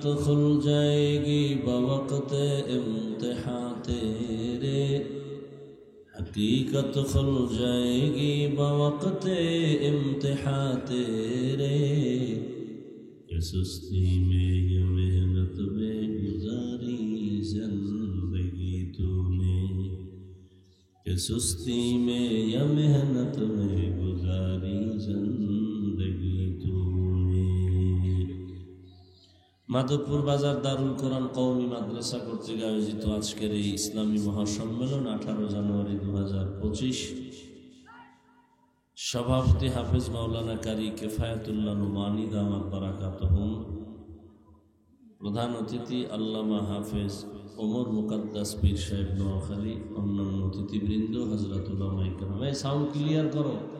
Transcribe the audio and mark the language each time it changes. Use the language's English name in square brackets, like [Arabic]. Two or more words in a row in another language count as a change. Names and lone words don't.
[Urdu] کھل جائے گی بوقت امتحان تیرے حقیقت کھل جائے گی بوقت امتحان تیرے کہ سستی میں یہ محنت میں گزاری زندگی تو نے کہ سستی میں یہ محنت میں گزاری زندگی تو نے [Bangla] মাধবপুর বাজার দারুল কোরআন কওমি মাদ্রাসা কর্তৃক আয়োজিত আজকের এই ইসলামী মহাসম্মেলন 18 জানুয়ারি 2025 সভাপতি হাফেজ মাওলানা কারি কিফায়াতুল্লাহ নুমানি [Arabic] دامت بركاتهم [Bangla] প্রধান অতিথি আল্লামা হাফেজ ওমর মুকাদ্দাস পীর সাহেব নোয়াখালী অন্যান্য অতিথিবৃন্দ হযরত উলামায়ে কেরাম [English] sound clear [Bangla] করো